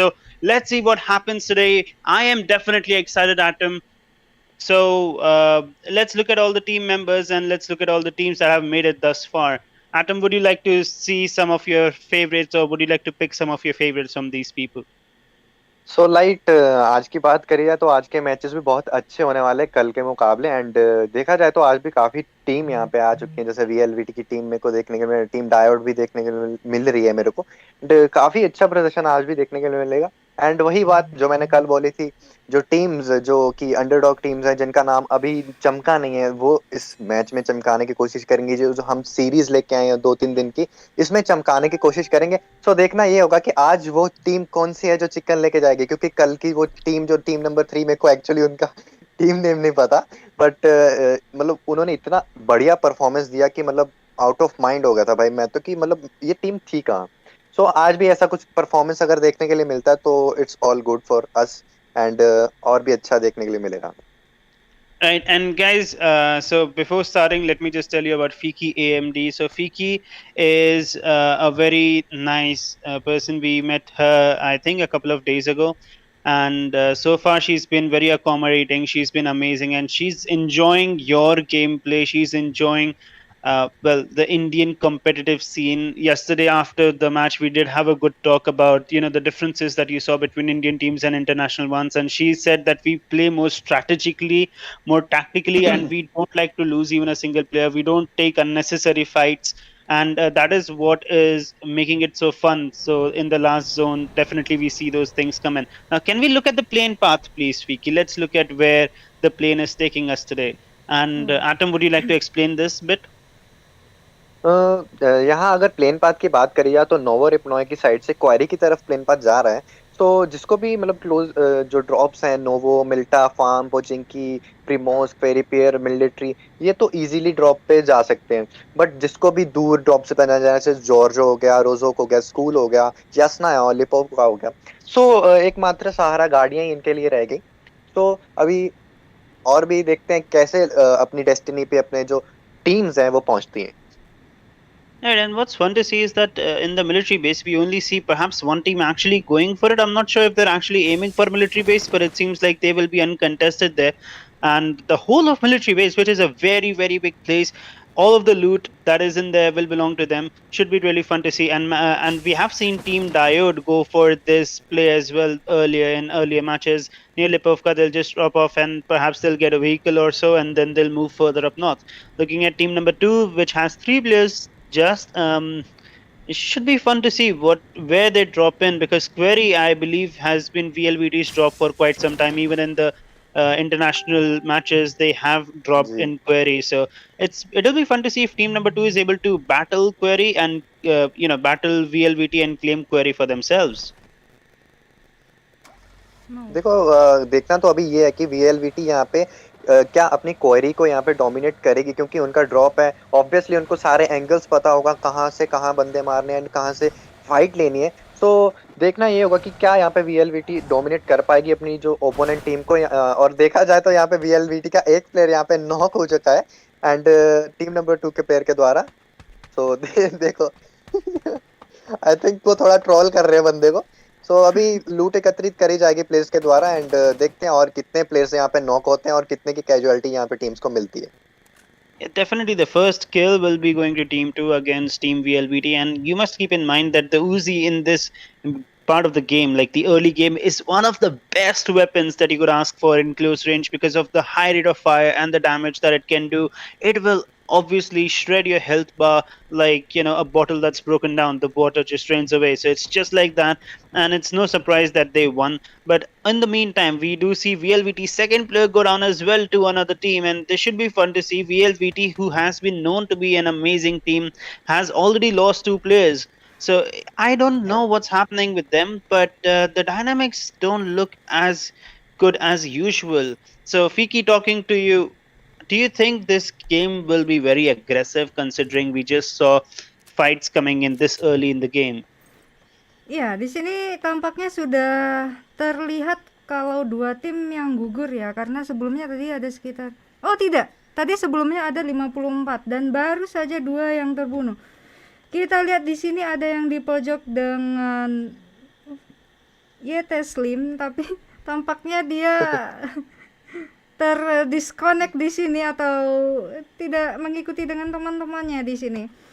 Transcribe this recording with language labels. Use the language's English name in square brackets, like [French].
[English] So let's see what happens today. I am definitely excited, Atom. So let's look at all the team members and let's look at all the teams that have made it thus far. Atom, would you like to see some of your favorites, or would you like to pick some of your favorites from these people? [Hindi] So light आज की बात करी जाए तो आज के matches भी बहुत अच्छे होने वाले हैं कल के मुकाबले एंड देखा जाए तो आज भी काफी टीम यहाँ पे आ चुकी है जैसे वीएलवीटी की टीम मेरे को देखने के लिए टीम डायोड भी देखने के लिए मिल रही है मेरे को एंड काफी अच्छा प्रदर्शन आज भी देखने के लिए मिलेगा एंड वही बात जो मैंने कल बोली थी जो टीम्स जो कि अंडरडॉग टीम्स हैं जिनका नाम अभी चमका नहीं है वो इस मैच में चमकाने की कोशिश करेंगे जो हम सीरीज लेके आए हैं 2-3 दिन की इसमें चमकाने की कोशिश करेंगे सो देखना ये होगा कि आज वो टीम कौन सी है जो चिकन लेके जाएगी क्योंकि कल की वो टीम जो टीम नंबर 3 मेरे को एक्चुअली उनका टीम नेम नहीं पता बट मतलब उन्होंने इतना बढ़िया परफॉर्मेंस दिया कि मतलब [English] out of mind [Hindi] हो गया था भाई मैं तो कि मतलब ये टीम थी कहाँ सो आज भी ऐसा कुछ परफॉर्मेंस अगर देखने के लिए मिलता है तो [English] it's all good for us [Hindi] and और भी अच्छा देखने के लिए मिलेगा [English] Right, and guys, so before starting, let me just tell you about Fiqi AMD. So Fiqi is a very nice person. We met her, I think, a couple of days ago, and so far she's been very accommodating. She's been amazing, and she's enjoying your gameplay. She's enjoying the Indian competitive scene. Yesterday, after the match, we did have a good talk about the differences that you saw between Indian teams and international ones. And she said that we play more strategically, more tactically, and we don't like to lose even a single player. We don't take unnecessary fights. And that is what is making it so fun. So in the last zone, definitely we see those things come in. Now, can we look at the plane path, please, Fiki? Let's look at where the plane is taking us today. And Atom, would you like to explain this bit? [Hindi] यहाँ अगर plane path की बात करी जाए तो novo रिपनॉय की side से क्वारी की तरफ प्लेन पाथ जा रहा है तो जिसको भी मतलब क्लोज जो ड्रॉप्स हैं नोवो मिल्टा फार्म पोचिंकी प्रिमोस पेरिपियर मिलिट्री ये तो इजीली ड्रॉप पे जा सकते हैं बट जिसको भी दूर ड्रॉप से पहना जाए जैसे जॉर्जो हो गया रोजोक हो गया स्कूल हो गया यासना है लिपोव का हो गया सो एकमात्र सहारा गाड़ियां ही इनके लिए रह गई तो अभी और भी देखते हैं कैसे अपनी डेस्टिनी पे अपने जो टीम्स हैं वो पहुंचती हैं [English] Right, and what's fun to see is that in the military base, we only see perhaps one team actually going for it. I'm not sure if they're actually aiming for military base, but it seems like they will be uncontested there. And the whole of military base, which is a very, very big place, all of the loot that is in there will belong to them. Should be really fun to see. And we have seen Team Diode go for this play as well earlier in earlier matches. Near Lipovka, they'll just drop off and perhaps they'll get a vehicle or so, and then they'll move further up north. Looking at team number 2, which has 3 players just it should be fun to see where they drop in because Query I believe has been VLVT's drop for quite some time. Even in the international matches they have dropped [Hindi] ji [English] in Query, so it'll be fun to see if team number 2 is able to battle Query and battle VLVT and claim Query for themselves. [Hindi] देखो देखना तो अभी ये है कि वीएलवीटी यहाँ पे क्या अपनी क्वेरी को यहाँ पे डोमिनेट करेगी क्योंकि उनका ड्रॉप है ऑब्वियसली उनको सारे एंगल्स पता होगा कहाँ से कहाँ बंदे मारने हैं कहाँ से फाइट लेनी है तो देखना ये होगा कि क्या यहाँ पे वीएलवीटी डोमिनेट कर पाएगी अपनी जो ओपोनेंट टीम को और देखा जाए तो यहाँ पे वीएलवीटी का एक प्लेयर यहाँ पे नॉक हो चुका है एंड टीम नंबर 2 के प्लेयर के द्वारा तो देखो [English] I think [Hindi] वो थोड़ा ट्रोल कर रहे हैं बंदे को सो अभी लूट एकत्रित करी जाएगी प्लेयर्स के द्वारा एंड देखते हैं और कितने प्लेयर्स यहाँ पे नॉक होते हैं और कितने की कैजुअलिटी यहाँ पे टीम्स को मिलती है [English] Yeah, definitely the first kill will be going to team 2 against team VLBT, and you must keep in mind that the Uzi in this part of the game, like the early game, is one of the best weapons that you could ask for in close range because of the high rate of fire and the damage that it can do. It will obviously shred your health bar like a bottle that's broken down. The water just drains away, so it's just like that, and it's no surprise that they won. But in the meantime, we do see VLVT second player go down as well to another team, and this should be fun to see. VLVT, who has been known to be an amazing team, has already lost 2 players. So I don't know what's happening with them, but the dynamics don't look as good as usual. So Fiki, talking to you, do you think this game will be very aggressive considering we just saw fights coming in this early in the game? [Indonesian] Iya, di sini tampaknya sudah terlihat kalau dua tim yang gugur ya, karena sebelumnya tadi ada sekitar, oh tidak, tadi sebelumnya ada 54 dan baru saja dua yang terbunuh. Kita lihat di sini ada yang di pojok dengan Slim, tapi tampaknya dia terdisconnect di sini atau tidak mengikuti dengan teman-temannya di sini.